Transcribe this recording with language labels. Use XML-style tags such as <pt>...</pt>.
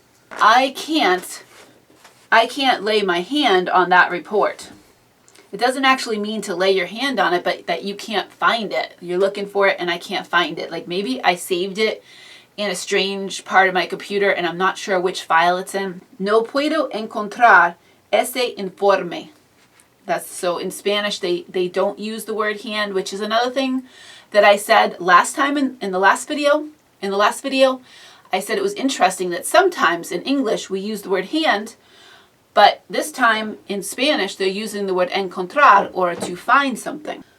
<en>I can't lay my hand on that report. It doesn't actually mean to lay your hand on it, but that you can't find it. You're looking for it and I can't find it. Like maybe I saved it in a strange part of my computer and I'm not sure which file it's in.</en> <es>No puedo encontrar ese informe.</es> <en>That's so in Spanish they don't use the word hand, which is another thing that I said last time in the last video. In the last video, I said it was interesting that sometimes in English we use the word hand, but this time in Spanish, they're using the word encontrar, or to find something.</en>